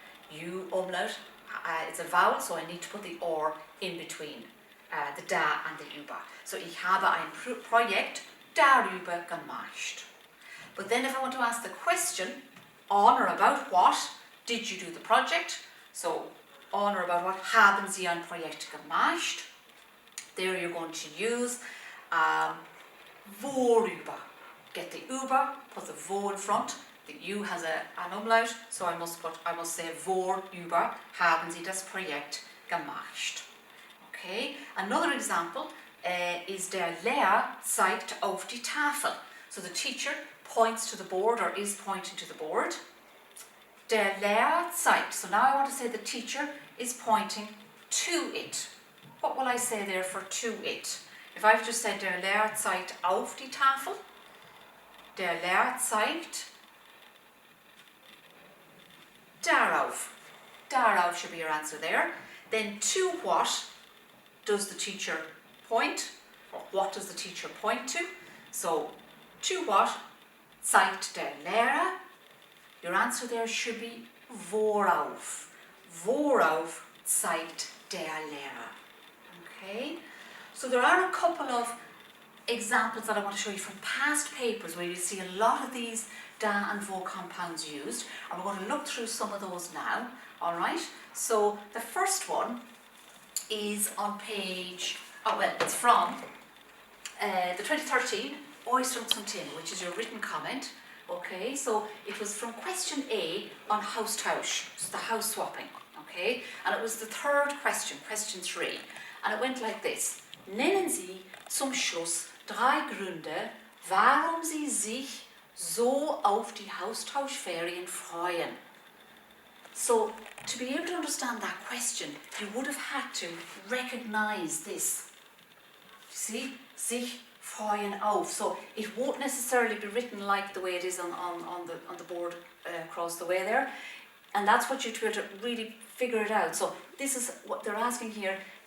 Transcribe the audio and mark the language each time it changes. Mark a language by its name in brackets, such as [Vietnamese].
[English] You umlaut, it's a vowel, so I need to put the or in between the da and the über. [German] So ich habe ein Projekt darüber gemacht. [English] But then if I want to ask the question, on or about what did you do the project? So on or about what [German] haben Sie ein Projekt gemacht? [English] There you're going to use worüber. Get the über, put the wo in front. The U has an umlaut, so I must say [German] worüber haben Sie das Projekt gemacht. [English] Okay. Another example is [German] der Lehrer zeigt auf die Tafel. [English] So the teacher points to the board, or is pointing to the board. [German] Der Lehrer zeigt. [English] So now I want to say the teacher is pointing to it. What will I say there for to it? If I've just said [German] der Lehrer zeigt auf die Tafel, der Lehrer zeigt darauf. [English] Darauf should be your answer there. Then to what does the teacher point? Or what does the teacher point to? So to what [German] zeigt der Lehrer? [English] Your answer there should be worauf. [German] Worauf zeigt der Lehrer. [English] Okay? So there are a couple of examples that I want to show you from past papers where you see a lot of these da and vo compounds used, and we're going to look through some of those now. Alright, so the first one is on page, it's from the 2013 Oysters from Tin, which is your written comment. Okay, so it was from question A on Haustausch, so the house swapping. Okay, and it was the third question, question 3, and it went like this. [German] Nennen Sie zum Schluss 3 Gründe, warum Sie sich so auf die Haustauschferien freuen. [English] So, to be able to understand that question, you would have had to recognize this. See? [German] Sich freuen auf. [English] So, it won't necessarily be written like the way it is on the board across the way there. And that's what you have to really figure it out. So, this is what they're asking here.